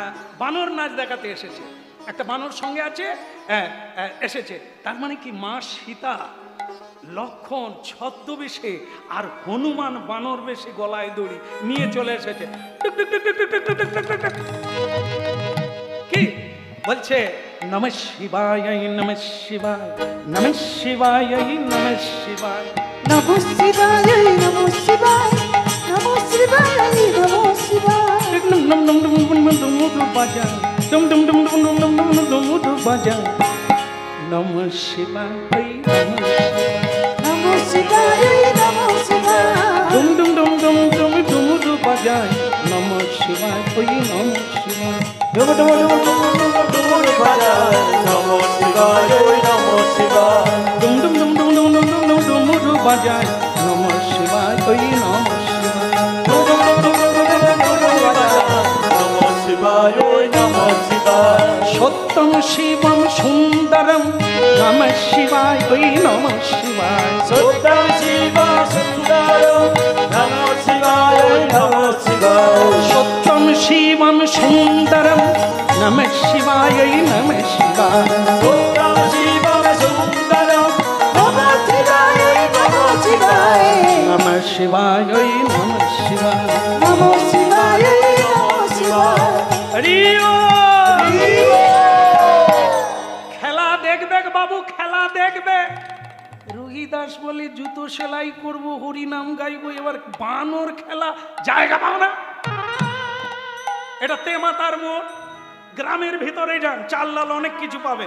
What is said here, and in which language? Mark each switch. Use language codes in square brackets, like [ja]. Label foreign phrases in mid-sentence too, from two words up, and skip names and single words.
[bn] বানর নাচ দেখাতে এসেছে, একটা বানর সঙ্গে আছে, এসেছে। তার মানে কি মা সীতা, লক্ষণ ছদ্মবেশে আর হনুমান বানর বেশে গলায় দড়ি নিয়ে চলে এসেছে। কি বলছে? [sa] নমঃ শিবায় নমঃ শিবায় নমঃ শিবায় নমঃ শিবায় নমঃ শিবায় নমঃ শিবায় নমঃ শিবায় নমঃ শিবায়। [bn] ডুম ডুম ডুম ডুম ডুম ডুম ডুম বাজা, ডুম ডুম ডুম ডুম ডুম ডুম ডুম ডুম ডুম বাজা। [sa] নমঃ শিবায় নমঃ শিবায় নমঃ শিবায়। [bn] ডুম ডুম ডুম ডুম ডুম ডুম ডুম বাজায়। [sa] নমঃ শিবায় নমঃ শিবায়। [bn] ডুম ডুম ডুম ডুম ডুম ডুম বাজায়। [sa] নমঃ শিবায় নমঃ শিবায়। [bn] ডুম ডুম ডুম ডুম ডুম ডুম ডুম ডুম ডুম ডুম বাজায়। [sa] নমঃ শিবায় নমঃ শিবায়। [bn] ডুম ডুম ডুম ডুম ডুম ডুম ডুম বাজায়। [sa] নমঃ শিবায় নমঃ শিবায়। সত্যম শিবম সুন্দরম নমঃ শিবায় নমঃ শিবায়। সত্যম শিব সুন্দরম নমঃ শিবায় নমঃ শিবায়। সত্যম শিবম সুন্দরম নমঃ শিবায় নমঃ শিবায়। সত্যম শিব সুন্দরম নমঃ শিবায় নমঃ শিবায়। নমঃ শিবায় নমঃ শিবায়। নমঃ শিবায় নমঃ শিবায়। [bn] হরি খেলা দেখবে বাবু, খেলা দেখবে। রোহিদাস বলে জুতো সেলাই করব, হরিনাম গাইবো, এবার বানর খেলা জায়গা পাও না। এটা তেমাতার মোড়, গ্রামের ভিতরে যান, চাল্লাল অনেক কিছু পাবেন।